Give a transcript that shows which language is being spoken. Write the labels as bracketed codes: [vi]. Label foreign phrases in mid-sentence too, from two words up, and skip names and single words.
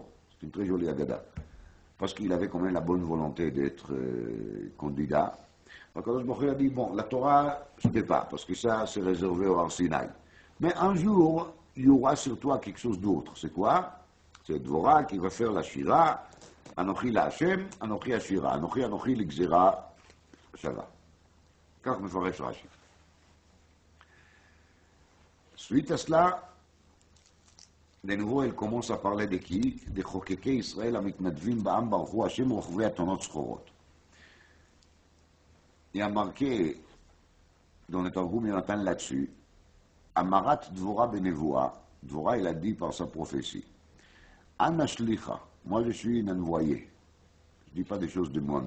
[fr] C'est une très jolie agada. Parce qu'il avait quand même la bonne volonté d'être candidat. Donc [he] הקדוש ברוך הוא [fr] a dit, bon, la Torah, je ne sais pas, parce que ça, c'est réservé au [he] הר סיני. [fr] Mais un jour, il y aura sur toi quelque chose d'autre. C'est quoi? C'est Dvorah qui va faire la Shira. [he] אנכי לה' אנכי אשירה. אנכי לגזרה שוה. כך מפרש רש"י. [fr] Suite à cela, de nouveau, elle commence à parler de qui? [he] De חוקקי ישראל המתנדבים בעם ברכו השם רוכבי אתונות שחורות. [fr] Il y a marqué dans le Targum Yonatan là-dessus, [arc] אמרת דבורה בנבואה, [fr] Dvorah il a dit par sa prophétie, [arc] אנא שליחא, [fr] moi je suis un envoyé, je ne dis pas des choses de moi-même.